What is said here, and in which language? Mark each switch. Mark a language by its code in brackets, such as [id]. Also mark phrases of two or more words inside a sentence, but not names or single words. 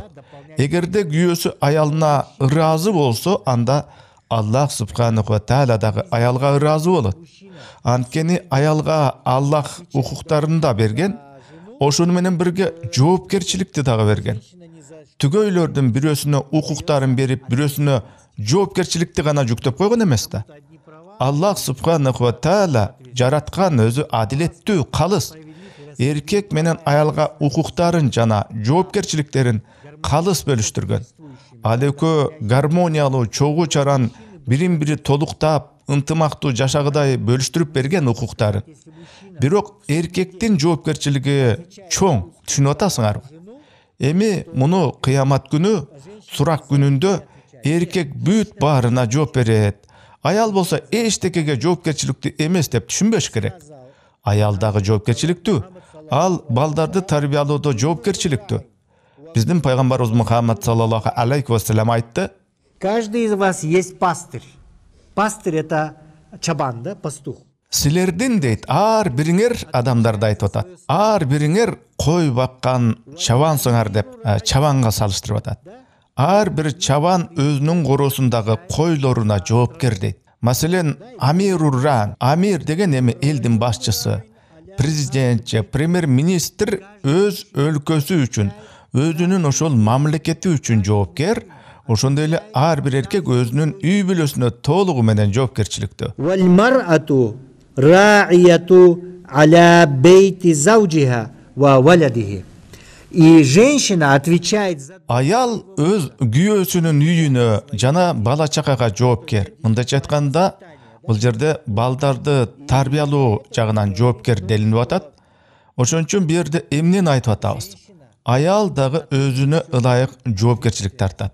[ky] Эгерде күйөөсү аялына ыраазы болсо, анда Аллах [ar] سبحانه وتعالى [ky] дагы аялга ыраазы болот. Анткени аялга Аллах укуктарын да берген, ошону менен бирге жоопкерчиликти дагы берген. Түгөйлөрдүн бирөөсүнө укуктарын берип, бирөөсүнө жоопкерчиликти гана жүктөп койгон эмес да. Аллах [ar] سبحانه وتعالى [ky] жараткан өзү адилеттүү, калыс. Эркек менен аялга укуктарын жана жоопкерчиликтерин калыс бөлүштүргөн. Ал экөө гармониялуу, чогуу чаран бирин-бири толуктап, ынтымактуу жашагыдай бөлүштүрүп берген укуктарын. Бирок эркектин жоопкерчилиги чоң, түшүнүп атасыңарбы? Эми муну кыямат күнү, сурак күнүндө эркек бүт баарына жооп берет. Аял болсо эчтекеге жоопкерчиликтүү эмес деп түшүнбөш керек. Аял дагы жоопкерчиликтүү. Ал балдарды тарбиялоодо жоопкерчиликтүү. Биздин пайгамбарыбыз Мухаммад [ar] صلى الله عليه وسلم [ky] айтты: [ru] Каждый из вас есть пастырь. Пастырь это чабан, да, пастух. [ky] Силердин дейт, ар бириңер адамдарды айтып атат. Ар бириңер кой баккан чабансыңар деп чабанга салыштырып атат. Ар бир чабан өзүнүн коросундагы койлоруна жоопкер дейт. Маселен, амир-ур-ран, амир деген эми элдин башчысы, президент же премьер-министр өз өлкөсү үчүн, өзүнүн ошол мамлекети үчүн жоопкер. Ошондой эле ар бир эркек өзүнүн үй бүлөсүнө толугу менен жоопкерчиликтүү. [ar] والمرأة راعية على بيت زوجها وولده. [ru] И женщина отвечает за... [ky] Аял өз күйөөсүнүн үйүнө жана бала чакага жоопкер. Мындайча айтканда, бул жерде балдарды тарбиялоо жагынан жоопкер делинип атат. Ошон үчүн бу жерде эмнени айтып атабыз? Аял дагы өзүнө ылайык жоопкерчилик тартат.